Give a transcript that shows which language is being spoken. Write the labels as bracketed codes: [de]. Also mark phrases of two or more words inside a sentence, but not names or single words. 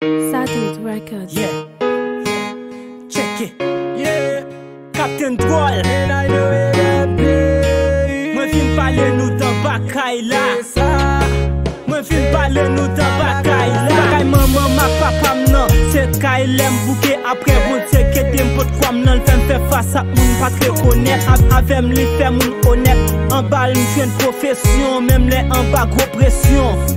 [en] Satout Records. Yeah. Check it. Yeah. Captain Droll. And I know it happy. [ht] Mwen vin pale nou tan bakay la. Se sa. Mwen vin pale nou tan bakay la. Bakay manman, ma papa m nan. Se kay lè m bouke apre bon Dye kede m pot kwa m nan. Fè m fè fas a moun pa t rekonèt. Av-, avè m li fè moun onèt. An ba m jwenn pwofesyon, menm lè an ba gwo presyon.